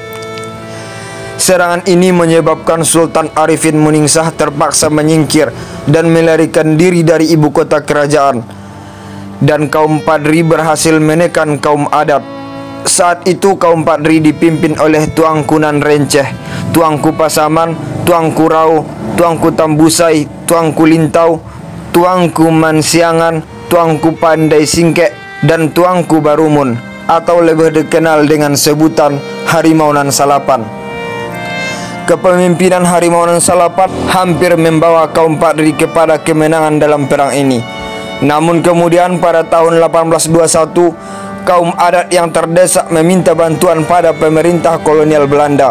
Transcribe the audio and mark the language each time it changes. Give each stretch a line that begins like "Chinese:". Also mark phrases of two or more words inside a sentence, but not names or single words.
Indonesian: Serangan ini menyebabkan Sultan Arifin Muningsah terpaksa menyingkir dan melarikan diri dari ibu kota kerajaan, dan kaum Padri berhasil menekan kaum adat. Saat itu kaum Padri dipimpin oleh Tuanku Nan Renceh, Tuanku Pasaman, Tuanku Rau, Tuanku Tambusai, Tuanku Lintau, Tuanku Mansiangan, Tuanku Pandai Singkek, dan Tuanku Barumun, atau lebih dikenal dengan sebutan Harimau Nan Salapan. Kepemimpinan Harimau Nan Salapan hampir membawa kaum Padri kepada kemenangan dalam perang ini. Namun kemudian pada tahun 1821, kaum adat yang terdesak meminta bantuan pada pemerintah kolonial Belanda.